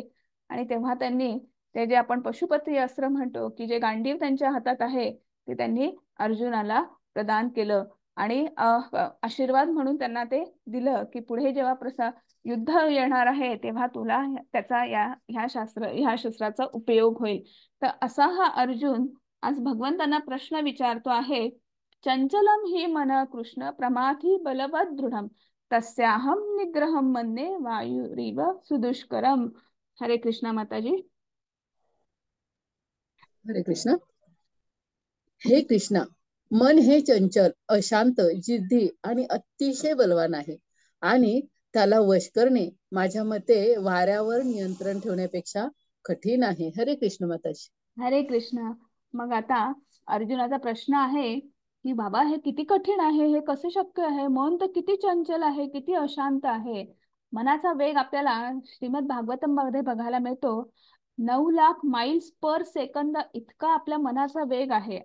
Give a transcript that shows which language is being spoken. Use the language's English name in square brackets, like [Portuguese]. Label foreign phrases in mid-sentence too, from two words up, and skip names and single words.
[Marathi] आणि तेव्हा त्यांनी ते जे आपण पशुपती अस्त्र म्हणतो की जे गांडीव त्यांच्या हातात आहे, ते त्यांनी अर्जुनाला प्रदान केलं आणि आशीर्वाद म्हणून त्यांना ते दिलं की पुढे जेव्हा युद्ध येणार आहे तेव्हा तुला त्याचा ह्या शस्त्राचा उपयोग होईल. तर असा हा अर्जुन आज भगवंतांना प्रश्न विचारतो आहे. [Sanskrit] चंचलम हि मन कृष्ण प्रमाथी बलवद दृढम तस्याहम निग्रहम मन्ये वायुरिव सुदुष्करम. [Marathi] हरे कृष्णा माताजी. हरे कृष्ण. हे कृष्णा, मन हे चंचल, अशांत, जिद्दी आणि अतिशय बलवान आहे आणि त्याला वश करणे माझ्या मते वाऱ्यावर नियंत्रण ठेवण्यापेक्षा कठीण आहे. हरे कृष्ण माताजी. हरे कृष्णा. मग आता अर्जुनाचा प्रश्न आहे की बाबा हे किती कठीण आहे, हे कसं शक्य आहे, मन तर किती चंचल आहे, किती अशांत आहे. मनाचा वेग आपल्याला श्रीमद भागवतम मध्ये बघायला मिळतो 9,00,000 [English] miles per second [Marathi] इतका आपल्या मनाचा वेग आहे.